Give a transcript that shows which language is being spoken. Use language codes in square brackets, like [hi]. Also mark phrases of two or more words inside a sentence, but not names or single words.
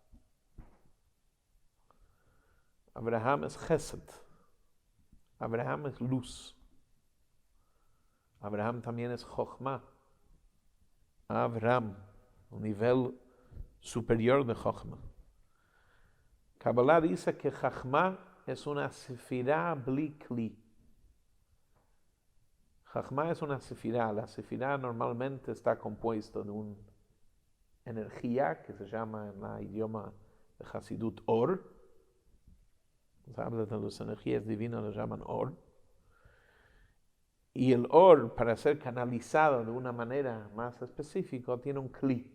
[es] Abraham es Chesed. Abraham es luz. Abraham también es Chochma. Abraham, un nivel superior de Chochma. Kabbalah dice que Chochma es una sefirá [he] בלי כלי. [es] Chochma es una sefirá. La sefirá normalmente está compuesta de una energía que se llama en el idioma de Hasidut Or. Se habla de las energías divinas, lo llaman Or. Y el or, para ser canalizado de una manera más específica, tiene un kli.